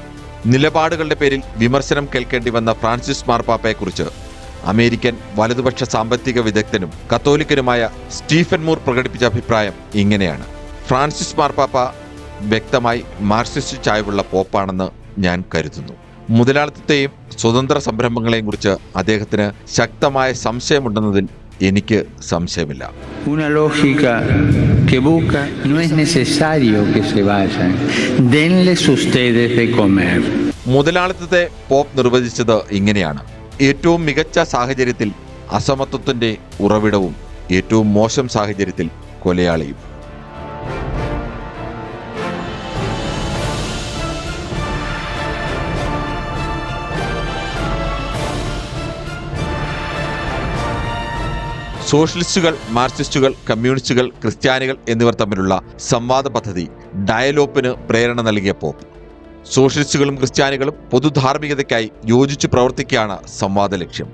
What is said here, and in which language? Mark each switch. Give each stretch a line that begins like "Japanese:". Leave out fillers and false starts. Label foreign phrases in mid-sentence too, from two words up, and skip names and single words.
Malayalam: നിലപാടുകളുടെ പേരിൽ വിമർശനം കേൾക്കേണ്ടി വന്ന ഫ്രാൻസിസ് മാർപ്പാപ്പയെക്കുറിച്ച് അമേരിക്കൻ വലതുപക്ഷ സാമ്പത്തിക വിദഗ്ധനും കത്തോലിക്കനുമായ സ്റ്റീഫൻ മൂർ പ്രകടിപ്പിച്ച അഭിപ്രായം ഇങ്ങനെയാണ്: ഫ്രാൻസിസ് മാർപ്പാപ്പ വ്യക്തമായി മാർക്സിസ്റ്റ് ചായ്വുള്ള പോപ്പാണെന്ന് ഞാൻ കരുതുന്നു. മുതലാളിത്തത്തെയും സ്വതന്ത്ര സംരംഭങ്ങളെയും കുറിച്ച് അദ്ദേഹത്തിന് ശക്തമായ സംശയമുണ്ടെന്നതിൽ എനിക്ക് സംശയമില്ല.
Spanish: Una lógica que busca no es necesario que se vayan. Denles ustedes de comer.
Malayalam: മുതലാളിത്തത്തെ പോപ്പ് നിർവചിച്ചത് ഇങ്ങനെയാണ്: ഏറ്റവും മികച്ച സാഹചര്യത്തിൽ അസമത്വത്തിന്റെ ഉറവിടവും ഏറ്റവും മോശം സാഹചര്യത്തിൽ കൊലയാളിയും. സോഷ്യലിസ്റ്റുകൾ, മാർക്സിസ്റ്റുകൾ, കമ്മ്യൂണിസ്റ്റുകൾ, ക്രിസ്ത്യാനികൾ എന്നിവർ തമ്മിലുള്ള സംവാദ പദ്ധതി ഡയലോപ്പിന് പ്രേരണ നൽകിയ പോപ്പ് സോഷ്യലിസ്റ്റുകളും ക്രിസ്ത്യാനികളും പൊതുധാർമ്മികതയ്ക്കായി യോജിച്ചു പ്രവർത്തിക്കുകയാണ് സംവാദ ലക്ഷ്യം.